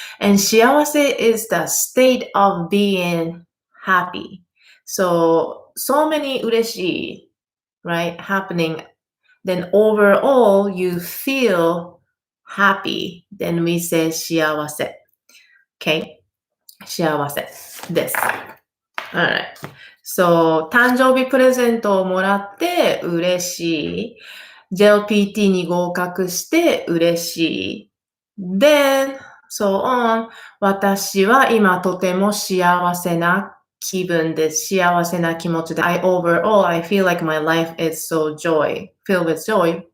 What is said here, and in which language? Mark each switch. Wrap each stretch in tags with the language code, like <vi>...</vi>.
<en>And 幸せ is the state of being happy. So many 嬉しい, right, happening. Then overall, you feel happy. Then we say 幸せ.</en> <ja>Okay? 幸せです。Alright. So, 誕生日プレゼントをもらって嬉しい。 JLPT に合格して嬉しい。</ja> <en>Then, so on.</en> <ja>私は今とても幸せな気分です。幸せな気持ちで。</ja> <en>Overall, I feel like my life is so filled with joy.</en>